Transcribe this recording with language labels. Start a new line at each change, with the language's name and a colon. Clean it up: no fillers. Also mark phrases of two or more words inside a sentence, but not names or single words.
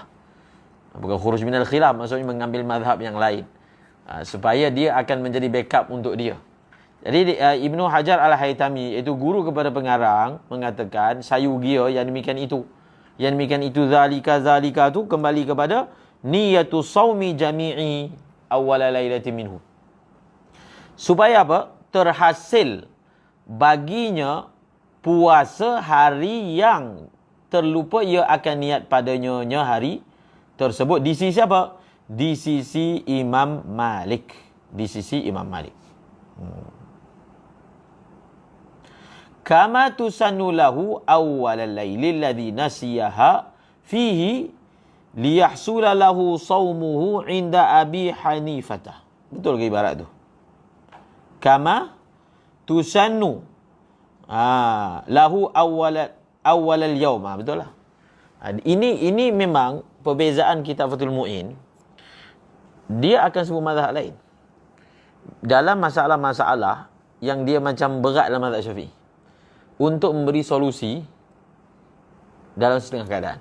Malay: Bukan
Arabic: خروج من الخلاف,
Malay: maksudnya mengambil mazhab yang lain. Supaya dia akan menjadi backup untuk dia. Jadi Ibnu Hajar Al-Haytami, iaitu guru kepada pengarang, mengatakan sayugia yang demikian itu. Yang demikian itu zalika tu kembali kepada
Arabic: نية صوم جميعه أول ليلة منه.
Malay: Supaya apa? Terhasil baginya puasa hari yang terlupa ia akan niat padanya hari tersebut. Di sisi apa? Di sisi Imam Malik. Di sisi Imam Malik.
Arabic: كما تسن له أول الليل الذي نسيها فيه ليحصل له صومه عند أبي حنيفة.
Malay: Betul ke ibarat tu?
Arabic: كما تسن له أول اليوم.
Malay: Betul lah. Ini memang perbezaan kitab Fathul Mu'in. Dia akan sebut mazhab lain. Dalam masalah-masalah yang dia macam berat dalam mazhab Syafi'i, untuk memberi solusi dalam setengah keadaan.